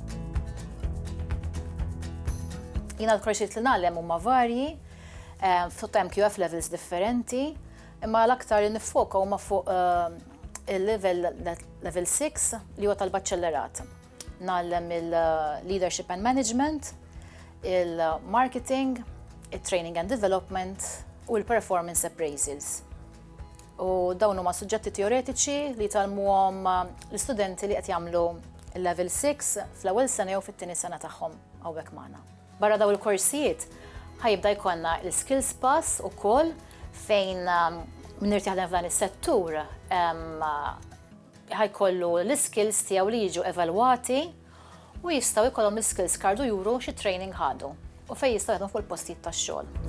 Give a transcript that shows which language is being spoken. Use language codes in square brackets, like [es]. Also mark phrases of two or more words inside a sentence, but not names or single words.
[mt] Jiena l-korsijiet li nagħlem huma varji, fuq MQF levels differenti, imma l-aktar li nifoka huma fuq il-level 6 li huwa tal-baċċellerat. Nagħlem il- [en] leadership and management, [mt] il-marketing, il- [en] training and development [mt] u l- [en] performance appraisals. [mt] U dawn huma suġġetti teoretiċi li talmuhom l-istudenti li qed jagħmlu il-level 6 fl-ewwel sena jew fit-tieni sena tagħhom hawnhekk magħna. Barra dawn il-korsijiet ħajibda jkollna l- [en] skills pass [mt] ukoll fejn min irid jaħdem f'dan is-settur ħajkollu l-skills tiegħu li jiġu evalwati u jistgħu jkollhom l-skills kardu juru xi training ħadu u fejn jistgħu jaħdmu fuq il-postijiet tax-xogħol.